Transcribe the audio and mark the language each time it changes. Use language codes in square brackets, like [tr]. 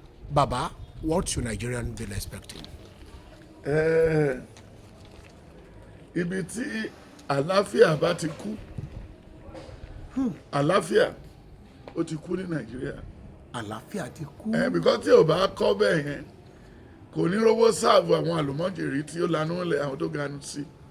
[en] Baba, what should Nigerian be expecting? [yo] Ibi tí àlàáfíà bá ti kú, àlàáfíà ó ti kú ní Nàìjíríà. Àlàáfíà ti kú. Because tí ò bá kọ́ bẹ́ẹ̀ yẹn, kò ní rówó sáàbù àwọn àlùmọ́jèrè tí ó lanú lẹ̀ àwọn tó ganu sí.